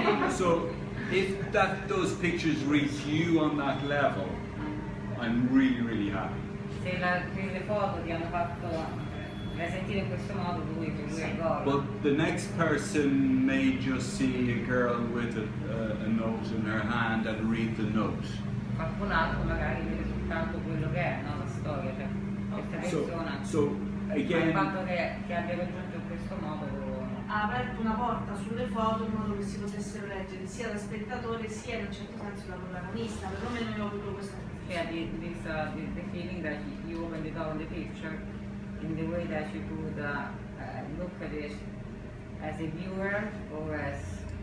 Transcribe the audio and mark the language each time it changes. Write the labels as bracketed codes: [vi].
[en] So if those pictures reach you on that level, I'm really, really happy. [it] Se le foto ti hanno fatto sentire in questo modo, lui è Gogo. [en] But the next person may just see a girl with a note in her hand and read the note. [it] Qualcun altro magari vede soltanto quello che è, no? La storia, cioè questa persona. [en] So again, [it] il fatto che abbia raggiunto in questo modo ha aperto una porta sulle foto in modo che si potessero leggere sia da spettatore sia in un certo senso da protagonista, perlomeno io ho avuto questa sensazione. [en] The feeling that you opened it on the picture in the way that you could look at it as a viewer or as